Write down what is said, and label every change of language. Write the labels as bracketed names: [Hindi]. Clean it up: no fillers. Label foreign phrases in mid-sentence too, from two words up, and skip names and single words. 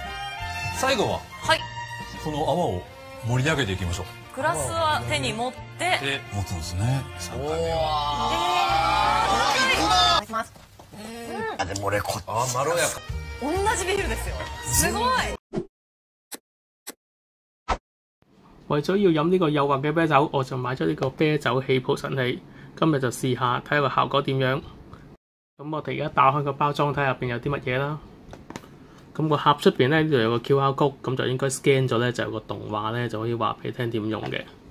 [Japanese] 最後ははい、この泡を盛り上げていきましょう。グラスは手に持って、で持つんですね。3回目は。いきます。あ、でも俺こっち。あ、まろやか。同じビールですよ。すごい。 [Cantonese] 為咗要飲呢個幼滑嘅啤酒，我就買咗呢個啤酒起泡神器。今日就試下睇下個效果點樣。咁我哋而家打開個包裝睇下入邊有啲乜嘢啦。咁個盒出邊咧呢度有個 [English] QR code， [Cantonese] 咁就應該 scan 咗咧就有個動畫咧就可以話俾你聽點用嘅。